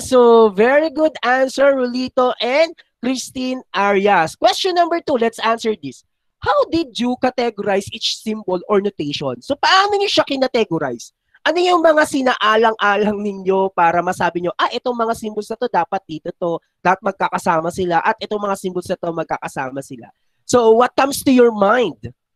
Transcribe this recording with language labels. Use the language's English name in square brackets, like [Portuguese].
[English] So, very good answer, Rulito and Christine Arias. Question number 2. Let's answer this. How did you categorize each symbol or notation? [Filipino] So, paano niyo siya kinategorize? Ano yung mga sinaalang-alang ninyo para masabi nyo, itong mga symbols na to, dapat dito to, dapat magkakasama sila, at itong mga symbols na to, magkakasama sila. [English] So, what comes to your mind?